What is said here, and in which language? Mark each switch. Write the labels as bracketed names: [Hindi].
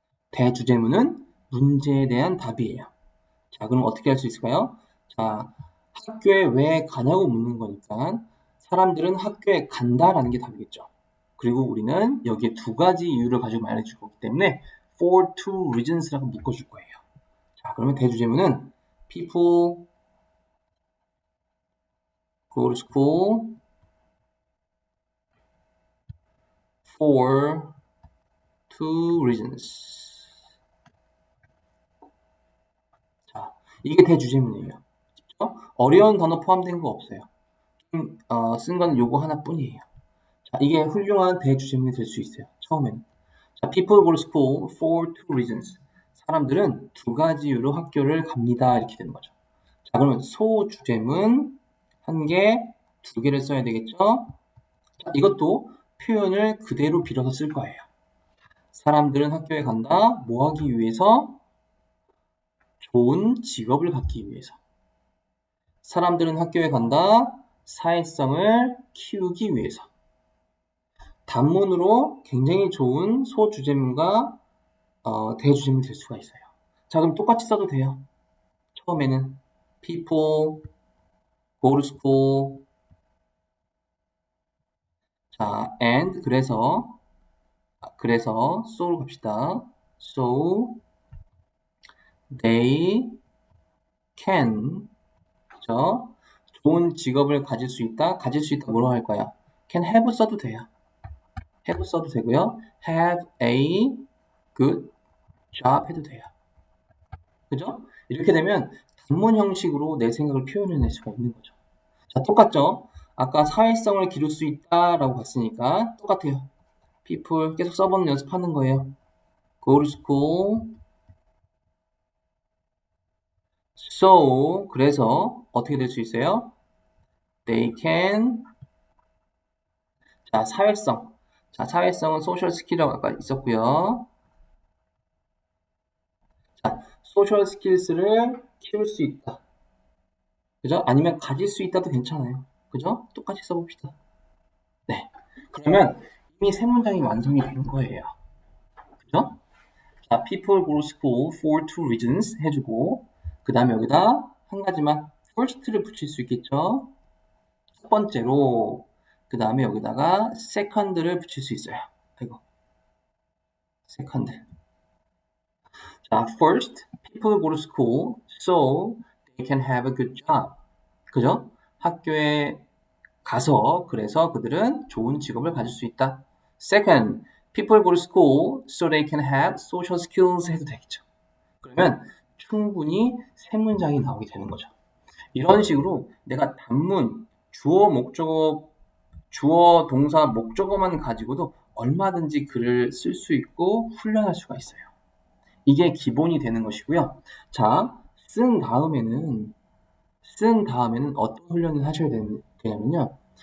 [Korean] 대주제문은 문제에 대한 답이에요. 자, 그럼 어떻게 할 수 있을까요? 자, 학교에 왜 가냐고 묻는 거니까 사람들은 학교에 간다라는 게 답이겠죠. 그리고 우리는 여기에 두 가지 이유를 가지고 말해줄 거기 때문에 [English] for two reasons [Korean] 라고 묶어줄 거예요. 자, 그러면 대주제문은 [English] people go to school for two reasons. [Korean] 자, 이게 대주제문이에요. 어려운 단어 포함된 거 없어요. 쓴 건 요거 하나뿐이에요. 자, 이게 훌륭한 대주제문이 될 수 있어요. 처음에는. [English] 자, people go to school for two reasons. [Korean] 사람들은 두 가지 이유로 학교를 갑니다. 이렇게 되는 거죠. 자, 그러면 소주제문 한 개, 두 개를 써야 되겠죠? 자, 이것도 표현을 그대로 빌어서 쓸 거예요. 사람들은 학교에 간다. 뭐 하기 위해서? 좋은 직업을 갖기 위해서. 사람들은 학교에 간다. 사회성을 키우기 위해서. 단문으로 굉장히 좋은 소주제문과 대주제문이 될 수가 있어요. 자, 그럼 똑같이 써도 돼요. 처음에는 [English] people go to school [Korean] 자, and 그래서 so로 갑시다. [English] So they can 그죠? [Korean] 좋은 직업을 가질 수 있다. 가질 수 있다 뭐로 할 거야? [English] can have [Korean] 써도 돼요. have 써도 되고요. [English] have a good job [Korean] 해도 돼요. 그죠? 이렇게 되면 단문 형식으로 내 생각을 표현해낼 수가 있는 거죠. 자, 똑같죠? 아까 사회성을 기를 수 있다라고 봤으니까 똑같아요. people 계속 써보는 연습하는 거예요. [English] go to school. [Korean] So 그래서 어떻게 될 수 있어요? [English] They can [Korean] 자, 사회성. 자, 사회성은 소셜 스킬이라고 아까 있었고요. 자, 소셜 스킬스를 키울 수 있다. 그죠? 아니면 가질 수 있다도 괜찮아요. 그죠? 똑같이 써봅시다. 네. 그러면 이미 세 문장이 완성이 된 거예요. 그죠? 자, [English] people go to school for two reasons [Korean] 해주고 그 다음에 여기다 한 가지만 first를 붙일 수 있겠죠? 첫 번째로 그 다음에 여기다가 second를 붙일 수 있어요. 아이고. second. [English] 자, first, people go to school so they can have a good job. [Korean] 그죠? 학교에 가서 그래서 그들은 좋은 직업을 가질 수 있다. [English] Second, people go to school so they can have social skills [Korean] 해도 되겠죠. 그러면 충분히 세 문장이 나오게 되는 거죠. 이런 식으로 내가 단문, 주어, 목적어, 주어, 동사, 목적어만 가지고도 얼마든지 글을 쓸 수 있고 훈련할 수가 있어요. 이게 기본이 되는 것이고요. 자, 쓴 다음에는 어떤 훈련을 하셔야 되냐면요.